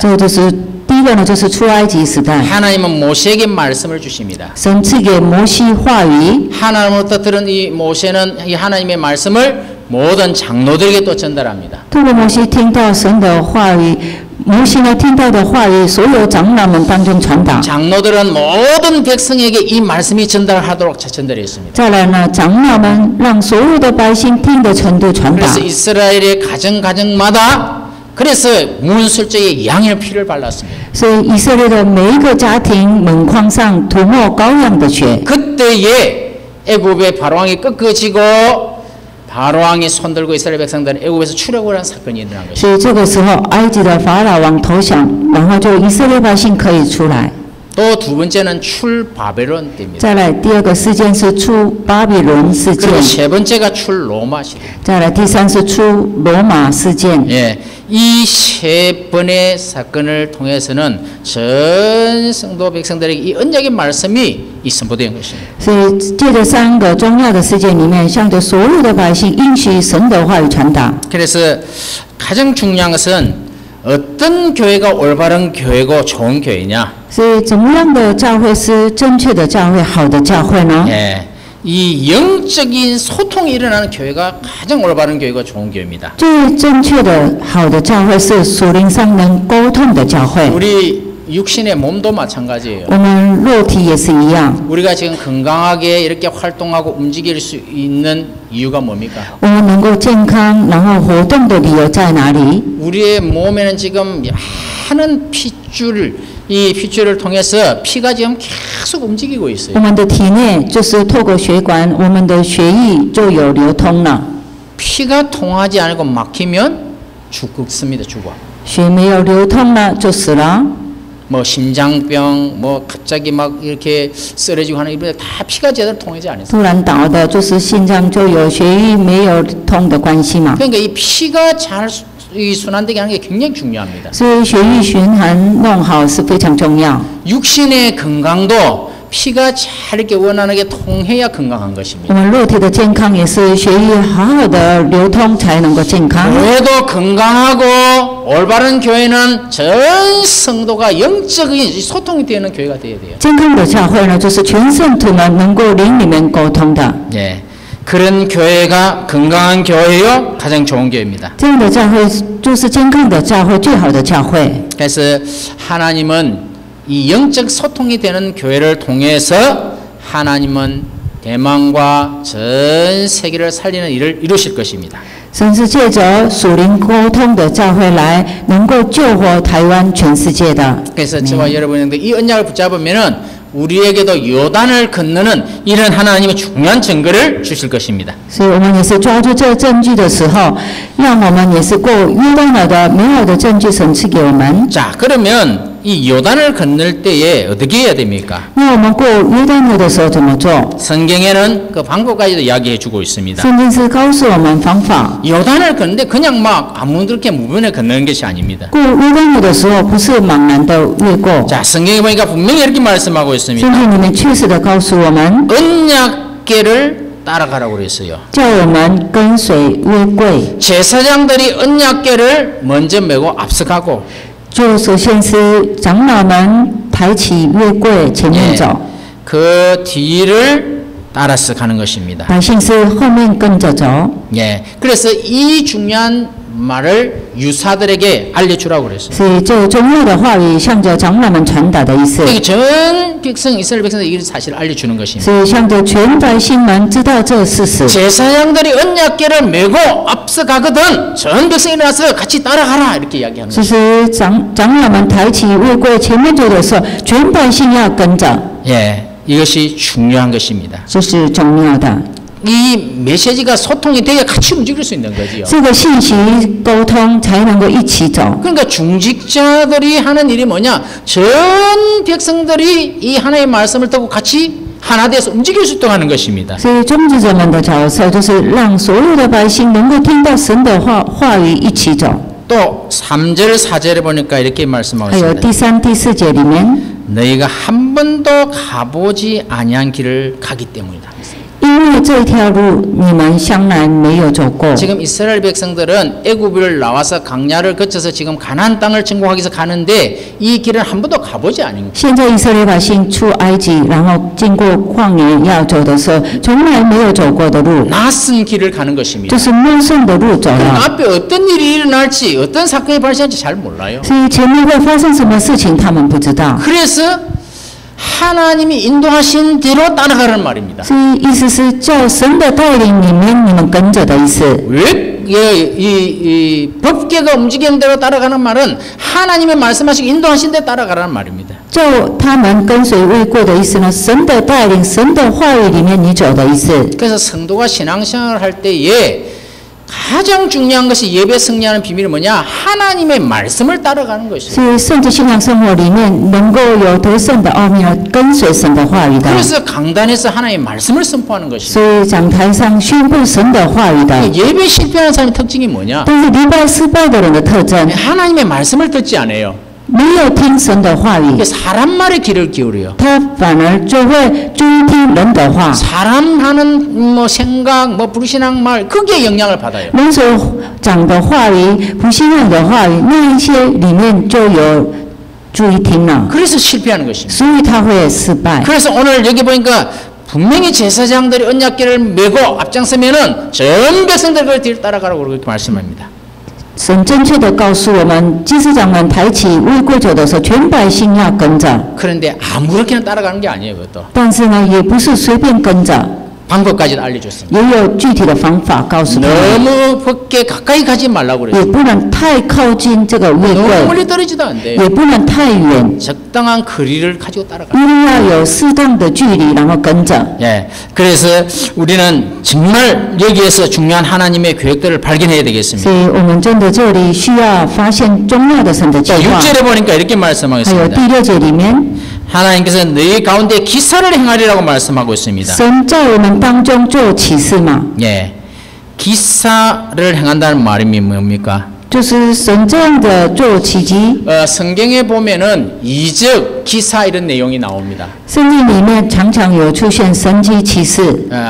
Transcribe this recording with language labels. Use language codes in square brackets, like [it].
[zh] 这就是第一个呢，就是出埃及时代， [ko] 하나님은 모세에게 말씀을 주십니다. [zh] 神赐给摩西话语。 [ko] 하나님으로부터 들은 이 모세는 이 하나님의 말씀을 모든 장로들에게 또 전달합니다. [zh] 透过摩西听到神的话语，摩西呢听到的话语，所有长老们当中传达。 [ko] 장로들은 모든 백성에게 이 말씀이 전달하도록 전달했습니다. [zh] 再来呢，长老们让所有的百姓听的程度传达 [ko] 그래서 。 이스라엘의 가정마다 그래서 문설주에 양의 피를 발랐습니다. [zh] 所以以色列的每一个家庭门框上涂抹羔羊的血。 [ko] 그때에 애굽의 바로왕이 꺾어지고 바로왕이 손들고 이스라엘 백성들은 애굽에서 출애굽을 한 사건이 일어난 것입니다. [zh] 所以这个时候，埃及的法老王投降，然后就以色列百姓可以出来。 [ko] 또 두 번째는 출바벨론 때입니다. [zh] 再来第二个事件是出巴比伦事件， [ko] 그리고 세 번째가 출로마 시대. [zh] 再来第三是出罗马事件。 [ko] 예, 이 세 번의 사건을 통해서는 전 성도 백성들에게 이 언약의 말씀이 이 선포된 것입니다. [zh] 所以借着三个重要的事件里面，向着所有的百姓应许神的话语传达。 [ko] 그래서 가장 중요한 것은 어떤 교회가 올바른 교회고 좋은 교회냐? [zh] 所以怎么样的教会是正确的教会、好的教会呢？ [ko] 예, 이 영적인 소통이 일어나는 교회가 가장 올바른 교회고 좋은 교회입니다. [zh] 最正确的、好的教会是属灵上能沟通的教会。 [ko] 우리 육신의 몸도 마찬가지예요. [zh] 我们肉体也是一样， [ko] 우리가 지금 건강하게 이렇게 활동하고 움직일 수 있는 이유가 뭡니까? [zh] 我们能够健康然后活动的理由在哪里？ [ko] 우리의 몸에는 지금 많은 이 핏줄을 통해서 피가 지금 계속 움직이고 [zh] 我 [ko] 있어요. [zh] 们的体内就是透过血管，我们的血液就有流通了。 [ko] 피가 통하지 않고 막히면 죽습니다. 죽어. [zh] 血没有流通了，就死了。 [ko] 뭐 심장병, 뭐 갑자기 막 이렇게 쓰러지고 하는 이런 다 피가 제대로 통하지 않았어요. [zh] 突然倒的，就是心脏就有血液没有通的关系嘛。 [ko] 그러니까 이 피가 잘 이 순환되게 하는 게 굉장히 중요합니다. [zh] 所以血液循环弄好是非常重要。 [ko] 육신의 건강도 피가 잘 이렇게 원활하게 통해야 건강한 [zh] 我 [ko] 것입니다. [zh] 们肉体的健康也是血液好好的流通才能够健康。 [ko] 교회도 건강하고 올바른 교회는 전 성도가 영적인 소통이 되는 교회가 되어야 돼요. [zh] 健康的教会呢，就是全圣徒们能够灵里面沟通的。 [ko] 예, 그런 교회가 건강한 교회요 가장 좋은 교회입니다. [zh] 这样的教会就是健康的教会，最好的教会。 [ko] 그래서 하나님은 이 영적 소통이 되는 교회를 통해서 하나님은 대만과 전 세계를 살리는 일을 이루실 것입니다. [zh] 神是借着属灵沟通的教会来，能够救活台湾全世界的。 [ko] 그래서 저와 여러분들 이 언약을 붙잡으면은 우리에게도 요단을 건너는 이런 하나님의 중요한 증거를 주실 것입니다. [zh] 所以我们也是抓住这个证据的时候，让我们也是过约旦河的美好的证据，神赐给我们。 [ko] 자, 그러면 이 요단을 건널 때에 어떻게 해야 됩니까? [zh] 那我们过约旦河的时候怎么做？ [ko] 성경에는 그 방법까지도 이야기해 주고 있습니다. [zh] 圣经是告诉我们方法。 [ko] 요단을 건는데 그냥 막 아무렇게 무변에 건너는 것이 아닙니다. [zh] 过约旦河的时候，不是茫然的越过。 [ko] 자, 성경에 보니까 분명히 이렇게 말씀하고 [zh] 圣 [ko] 있습니다. [zh] 经里面确实的告诉我们， [ko] 언약궤를 따라가라고 그랬어요. [zh] 叫我们跟随约柜。 [ko] 제사장들이 언약궤를 먼저 메고 앞서가고 [zh] 就首先是长老们抬起约柜前面走， [ko] 그 뒤를 따라서 가는 것입니다. [zh] 百姓是后面跟着走。 [ko] 예, 그래서 이 중요한 말을 유사들에게 알려주라고 그랬어요. [zh] 所以这重要的话语向着长老们传达的意思， [ko] 이게 전 백성 이스라엘 백성들이 이 사실을 알려주는 것입니다. [zh] 所以向着全百姓们知道这事实。 [ko] 제사장들이 언약궤를 메고 앞서가거든 전 백성이 일어나서 같이 따라가라 이렇게 이야기하는 [zh] 就 [ko] 거예요. [zh] 是长老们抬起约柜前面走的时候，全百姓要跟着， [ko] 예, 이것이 중요한 것입니다. [zh] 这是重要的。 [ko] 이 메시지가 소통이 돼야 같이 움직일 수 있는 거지요. [zh] 这个信息沟通才能够一起走。 [ko] 그러니까 중직자들이 하는 일이 뭐냐? 전 백성들이 이 하나님의 말씀을 듣고 같이 하나 돼서 움직일 수 있도록 하는 것입니다. [zh] 所以宗职者们的角色就是让所有的百姓能够听到神的话语一起走。 [ko] 또 3절 4절에 보니까 이렇게 말씀하고 [zh] 还有 [ko] 있습니다. [zh] 第三、第四节里面， [ko] 너희가 한 번도 가보지 아니한 길을 가기 때문이다. [zh] 因为这条路你们向来没有走过。 [ko] 지금 이스라엘 백성들은 애굽을 나와서 강야를 거쳐서 지금 가나안 땅을 정복하기 위해서 가는데 이 길을 한 번도 가보지 않은 거예요. [zh] 现在以色列百姓出埃及，然后经过旷野要走的时候，从来没有走过的路， [ko] 낯선 길을 가는 것입니다. [zh] 就是陌生的路走 [ko] 그럼 [zh] 了。 [ko] 앞에 어떤 일이 일어날지 어떤 사건이 발생할지 잘 몰라요. [zh] 所以前面会发生什么事情，他们不知道。 [ko] 그래서 하나님이 인도하신 대로 따라가라는 말입니다. [zh] 所以意思是叫神的带领里面，你们跟着的意思。 [ko] 왜 이 법계가 움직이는 대로 따라가는 말은 하나님의 말씀하시고 인도하신 데 따라가라는 말입니다. [zh] 就他们跟随未过的意思呢，神的带领，神的话语里面你走的意思。 [ko] 그래서 성도가 신앙생활을 할 때에 가장 중요한 것이 예배 승리하는 비밀이 뭐냐? 하나님의 말씀을 따라가는 것이에요. [zh] 所以圣洁信仰生活里面能够有得胜的奥秘呢，跟随神的话语的。 [ko] 그래서 강단에서 하나님의 말씀을 선포하는 것이에요. [zh] 所以讲台上宣布神的话语的。 [ko] 예배 실패하는 사람의 특징이 뭐냐? [zh] 但是礼拜失败的人的特征， [ko] 하나님의 말씀을 듣지 않아요. [zh] 没有听神的话语， [ko] 사람 말에 귀를 기울여요. [zh] 他反而就会注意听人的话。 [ko] 사람 하는 뭐 생각, 뭐 불신앙 말 거기에 영향을 받아요. [zh] 人所讲的话语，不信任的话语，那一些里面就有注意听了， [ko] 그래서 실패하는 것입니다. [zh] 所以他会失败。 [ko] 그래서 오늘 여기 보니까 분명히 제사장들이 언약궤를 메고 앞장서면은 전 백성들 그걸 뒤를 따라가라고 그렇게 말씀합니다. [zh] 神正确的告诉我们，祭司长们抬起未跪酒的时候，全百姓要跟着。 [ko] 그런데 아무렇게나 따라가는 게 아니에요, 그것도. [zh] 但是呢，也不是随便跟着， [ko] 방법까지도 알려줬습니다. [zh] 也有具体的方法告诉他们， [ko] 너무 법궤 가까이 가지 말라고 [zh] 也 [ko] 그랬어요. [zh] 不能太靠近这个未 [ko] 너무 [zh] 跪， [ko] 멀리 떨어지도 안 돼요. [zh] 也不能太远， [ko] 적당한 거리를 가지고 따라가. [zh] 一定要有适当的距离，然后跟着。 [ko] 예, 그래서 우리는 정말 여기에서 중요한 하나님의 계획들을 발견해야 [zh] 所 [ko] 되겠습니다. [zh] 以我们真的这里需要发现重要的神的计 [ko] 자, [zh] 划。 [ko] 6절에 보니까 이렇게 [zh] 还有 [ko] 말씀하겠습니다. [zh] 第6节里面， [ko] 하나님께서 너희 가운데 기사를 행하리라고 말씀하고 있습니다. [zh] 神在我们当中做启示嘛， [ko] 예, 기사를 행한다는 말이 뭡니까? [zh] 就是神这样的做奇迹。 [ko] 성경에 보면은 이적, 기사 이런 내용이 나옵니다. [zh] 圣经里面常常有出现神迹奇事。